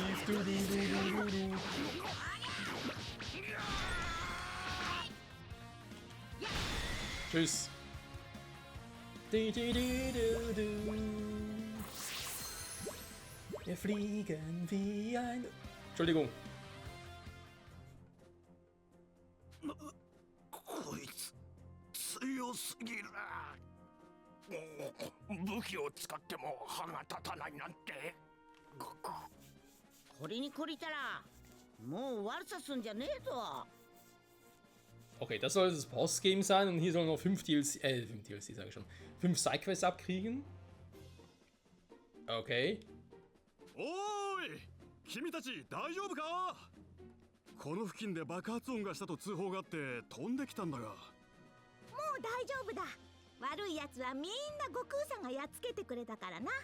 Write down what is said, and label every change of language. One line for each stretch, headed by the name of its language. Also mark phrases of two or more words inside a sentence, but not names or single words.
German: Du. Tschüss. Wir fliegen wie ein... Entschuldigung.
Japanese: こいつ強すぎる。武器を使っても歯が立たないなんて。これに懲りたらもう悪さすんじゃねえぞ。
German: Okay, das soll das Boss-Game sein und hier sollen noch 5 DLC, 5 DLC sage ich schon, 5 Sidequests abkriegen. Okay.
Japanese: おーい、君たち大丈夫か？この付近で爆発音がしたと通報があって飛んできたんだが。もう大丈夫だ。悪いやつはみんな悟空さんがやっつけてくれたからな。